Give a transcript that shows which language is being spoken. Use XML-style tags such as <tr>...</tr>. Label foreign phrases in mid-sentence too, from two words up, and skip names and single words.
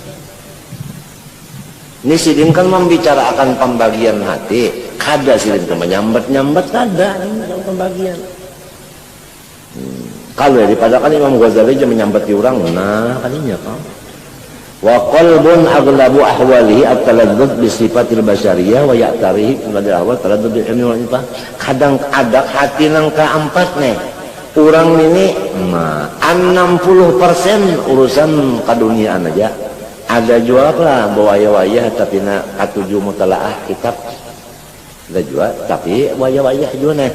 <bjn>Ini sidin kan membicarakan pembagian hati. Kada sidin itu menyambat-nyambat kada pembagian. Kalau daripada kan Imam Ghazali aja menyambat di orang, nah kalinya kan.</bjn> <ar>وقلب أغلب أحواله التردد بصفات البشرية ويعتريه بالأحوال التردد بالعلم والإنفاق.</ar> <bjn>Kadang ada hati nang keempat nih. Orang ini 60% urusan keduniaan aja. Ada juga lah wayah-wayah tapi nak katuju mutalaah kitab. Ada juga tapi wayah-wayah juga nih.</bjn>